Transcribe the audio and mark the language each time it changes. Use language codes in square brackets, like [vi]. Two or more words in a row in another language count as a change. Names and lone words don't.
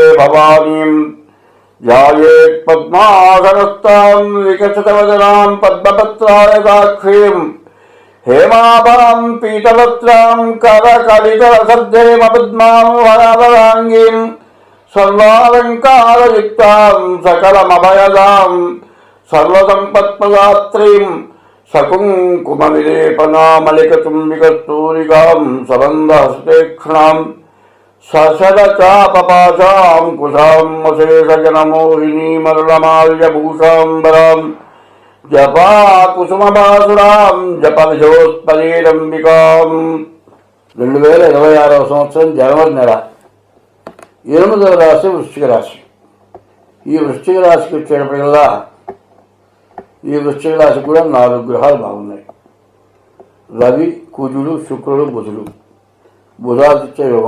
[sa] भवानीं ध्यायेत् पद्मासनस्तां विकसितवदनां पद्मपत्रायताक्षीं हेमाभां पीतवस्त्रां करकलितरसद्धेमपद्मां वरावराङ्गीं सर्वालङ्कारयुक्तां सकलमभयदां सर्वसम्पत्प्रदात्रीं सकुङ्कुमविलेपनामलिकचुम्बिकस्तूरिकां सबन्धहस्तेक्षणां सशरचापपाशां कुशां अशेषजनमोहिनीमरुलमाल्यभूषाम्बरां जपाकुसुमबासुरां जपविजोत्पलीरम्बिकां [te] 2026 సంవత్సరం జనవరి నెల 8వ రాశి వృశ్చిక రాశి. ఈ వృశ్చిక రాశికి వచ్చేటప్పటికల్లా ఈ వృశ్చిక రాశి కూడా 4 గ్రహాలు బాగున్నాయి. రవి, కుజుడు, శుక్రుడు, బుధుడు. బుధాదిత్య యోగం.